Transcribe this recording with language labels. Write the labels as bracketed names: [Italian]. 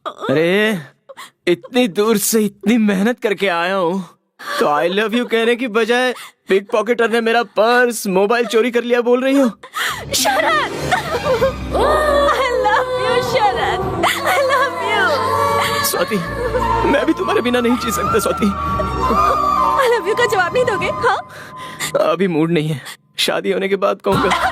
[Hindi] अरे इतनी दूर से इतनी मेहनत करके आया हूँ तो [English] I love you [Hindi] कहने की बजाय पिक पॉकेटर ने मेरा पर्स मोबाइल चोरी कर लिया बोल रही हो। [English] Sharad, I love you, Sharad, I love you। [Hindi] Swati, मैं भी तुम्हारे बिना नहीं जी सकता स्वाति। [English] I love you [Hindi] का जवाब नहीं दोगे? हाँ? अभी मूड नहीं है, शादी होने के बाद कहूँगा।